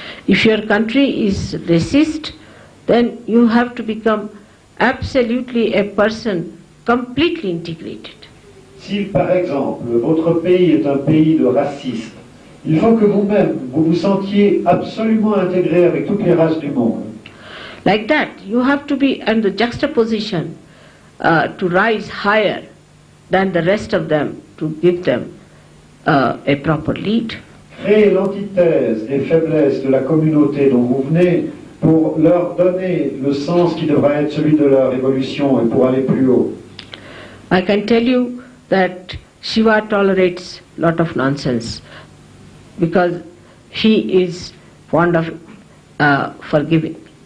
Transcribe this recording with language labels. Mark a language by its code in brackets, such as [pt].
[en] If your country is racist, then you have to become absolutely a person completely integrated. [fr] Si par exemple votre pays est un pays de racistes, il faut que vous-même vous vous sentiez absolument intégré avec toutes les races du monde. [en] Like that, you have to be in the juxtaposition to rise higher than the rest of them, to give them a proper lead. [fr] Créer l'antithèse des faiblesses de la communauté dont vous venez pour leur donner le sens qui devra être celui de leur évolution et pour aller plus haut. [en] I can tell you that Shiva tolerates lot of nonsense because he is fond of forgiving.